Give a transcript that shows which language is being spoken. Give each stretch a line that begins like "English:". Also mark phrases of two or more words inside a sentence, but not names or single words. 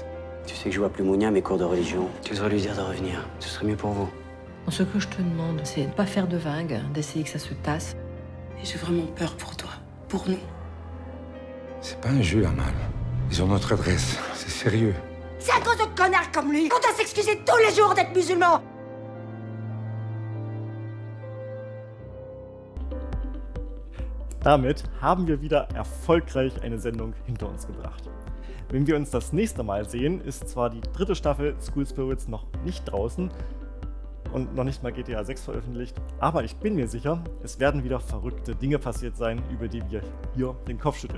French: Tu sais que je vois plus Mounia à mes cours de religion. Tu devrais lui dire de revenir. Ce serait mieux pour vous. Ce que je te demande, c'est de pas faire de vagues, d'essayer que ça se tasse. Et j'ai vraiment peur pour toi, pour nous. C'est pas un jeu, Amal. Ils ont notre adresse. C'est sérieux. C'est à cause de connards comme lui qu'on doit s'excuser tous les jours d'être musulman.
German: Damit haben wir wieder erfolgreich eine Sendung hinter uns gebracht. Wenn wir uns das nächste Mal sehen, ist zwar die 3. Staffel School Spirits noch nicht draußen und noch nicht mal GTA 6 veröffentlicht, aber ich bin mir sicher, es werden wieder verrückte Dinge passiert sein, über die wir hier den Kopf schütteln.